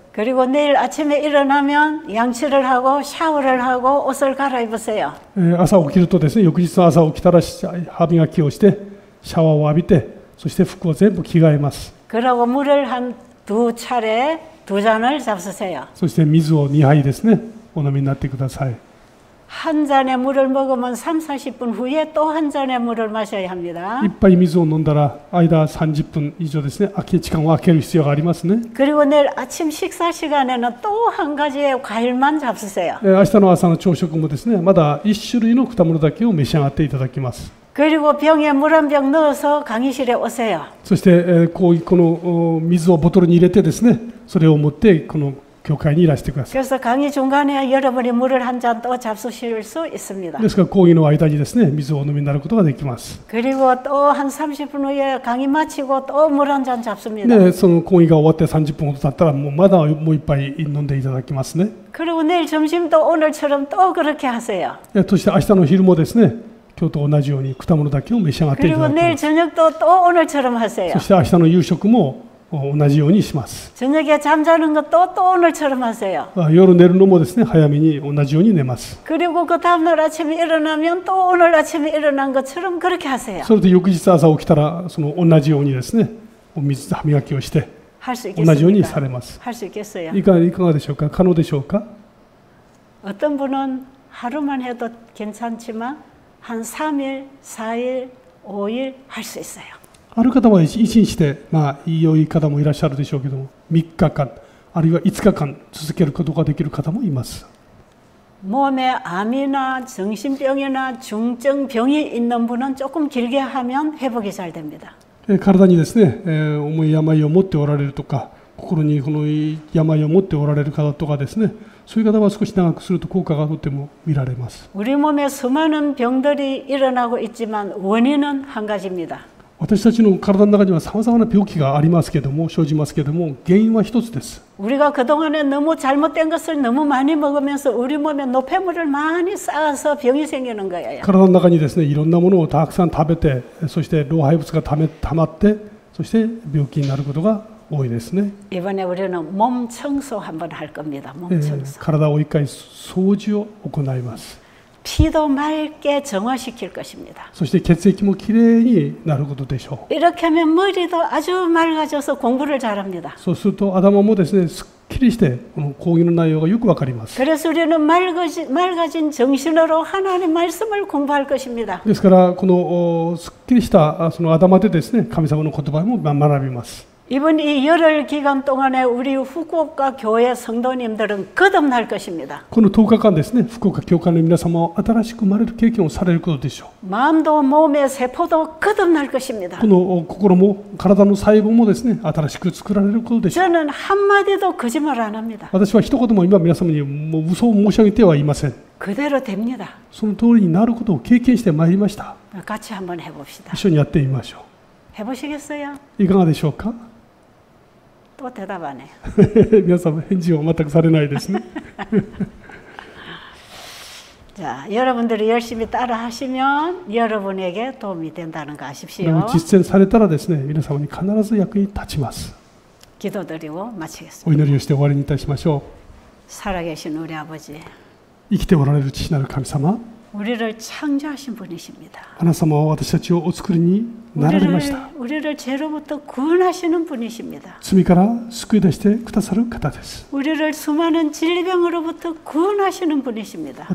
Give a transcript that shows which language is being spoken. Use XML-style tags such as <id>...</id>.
<ko>그리고 내일 아침에 일어나면 양치를 하고 샤워를 하고 옷을 갈아입으세요.</ko> <ja>朝起きるとですね、翌日の朝起きたら歯磨きをしてシャワーを浴びて、そして服を全部着替えます。</ja> <ko>그러고 물을 한 2차례 2잔을 잡수세요.</ko> <ja>そして水を2杯ですね、お飲みになってください。</ja> <ko>한 잔의 물을 먹으면 3, 40분 후에 또 한 잔의 물을 마셔야 합니다.</ko> <ja>いっぱい水を飲んだら間30分以上ですね、時間を空ける必要がありますね。</ja> <ko>그리고 내일 아침 식사 시간에는 또 한 가지의 과일만 잡수세요.</ko> <ja>明日の朝の朝食もですね、まだ1種類の果物だけを召し上がっていただきます。</ja> <ko>그리고 병에 물 한 병 넣어서 강의실에 오세요.</ko> <ja>そして、この水をボトルに入れてですね、それを持ってこの教会にいらしてください。</ja> <ko>그래서 강의 중간에 여러분이 물을 한 잔 또 잡수실 수 있습니다.</ko> <ja>ですから講義の間にですね、水をお飲みになることができます。</ja> <ko>그리고 또 한 30분 후에 강의 마치고 또 물 한 잔 잡습니다.</ko> <ja>で、その講義が終わって30分ほど経ったらまだもう一杯飲んでいただきますね。</ja> <ko>그리고 내일 점심도 오늘처럼 또 그렇게 하세요.</ko> <ja>そして明日の昼もですね、今日と同じように果物だけを召し上がっていた</ja> <ko>그리고</ko> <ja>だき</ja> <ko>내일</ko> <ja>ます。</ja> <ko>저녁도 또 오늘처럼 하세요.</ko> <ja>そして明日の夕食も同じようにします。</ja> <ko>저녁에 잠자는 것도 또 오늘처럼 하세요.</ko> <ja>夜寝るのもですね、早めに同じように寝ます。</ja> <ko>그리고 그 다음날 아침에 일어나면 또 오늘 아침에 일어난 것처럼 그렇게 하세요.</ko> <ja>それで翌日朝起きたらその同じようにですね、お水と歯磨きをして</ja> <ko>할 수</ko> <ja>同じように</ja> <ko>있겠습니까?</ko> <ja>されます。</ja> <ko>할 수 있겠어요.</ko> <ja>いかがでしょうか？可能でしょうか？</ja> <ko>어떤 분은 하루만 해도 괜찮지만 한 3일, 4일, 5일 할 수 있어요.</ko> <ja>ある方は一日で良い方もいらっしゃるでしょうけども、3日間あるいは5日間続けることができる方もいます。</ja> <ko>몸에 암이나 정신병이나 중증병이 있는 분은 조금 길게 하면 회복이 잘 됩니다.</ko> <ja>体にですね、重い病を持っておられるとか、心にこの病を持っておられる方とかですね、そういう方は少し長くすると効果がとても見られます。</ja> <ko>우리 몸에 수많은 병들이 일어나고 있지만 원인은 한 가지입니다.</ko> <ja>私たちの体の中にはさまざまな病気がありますけども、生じますけども、原因は一つです。</ja> <ko>우리가 그동안에 너무 잘못된 것을 너무 많이 먹으면서 우리 몸에 노폐물을 많이 쌓아서 병이 생기는 거예요.</ko> <ja>体の中にですね、いろんなものをたくさん食べて、そして老廃物がたまって、そして病気になることが多いですね。</ja> <ko>이번에 우리는 몸 청소 한번 할 겁니다. 몸 청소.</ko> <ja>体を一回掃除を行います。</ja> <ko>피도 맑게 정화시킬 것입니다.</ko> <ja>そして血液もきれいになることでしょう。</ja> <ko>이렇게 하면 머리도 아주 맑아져서 공부를 잘합니다.</ko> <ja>そうすると頭もですね、すっきりしてこの講義の内容がよくわかります。</ja> <ko>그래서 우리는 맑아진 정신으로 하나님의 말씀을 공부할 것입니다.</ko> <ja>ですからこのすっきりしたその頭でですね、神様の言葉も学びます。</ja> <ko>이번 이 열흘 기간 동안에 우리 후쿠오카 교회 성도님들은 거듭날 것입니다.</ko> <ja>この10日間ですね、福岡教会の皆様は新しく生まれる経験をされることでしょう。</ja> <ko>마음도 몸의 세포도 거듭날 것입니다.</ko> <ja>この心も体の細胞もですね、新しく作られることでしょう。</ja> <ko>저는 한마디도 거짓말 안 합니다.</ko> <ja>私は一言も今皆様にもう嘘を申し上げてはいません。</ja> <ko>그대로 됩니다.</ko> <ja>その通りになることを経験してまいりました。</ja> <ko>같이 한번 해봅시다.</ko> <ja>一緒にやってみましょ</ja> <ko>해보시겠어요?</ko> <ja>う。いかがでしょうか？</ja> <ko>또 대답 안 해요.</ko> <ja>皆様返事を全くされないですね。</ja> <ko>자, 여러분들이 열심히 따라하시면 여러분에게 도움이 된다는 거 아십시오.</ko> <ja>実践されたらですね、皆様に必ず役に立ちます。</ja> <ko>기도드리고 마치겠습니다.</ko> <ja>お祈りをして終わりにいたしましょう。</ja> <ko>살아계신 우리 아버지,</ko> <ja>生きておられる父なる神様、</ja> <ko>우리를 창조하신 분이십니다.</ko> <ja>あなた様は私たちをお作りになられました。</ja> <ko>우리를 죄로부터 구원하시는 분이십니다.</ko> <ja>罪から救い出してくださる方です。</ja> <ko>우리를 수많은 질병으로부터 구원하시는 분이십니다.</ko>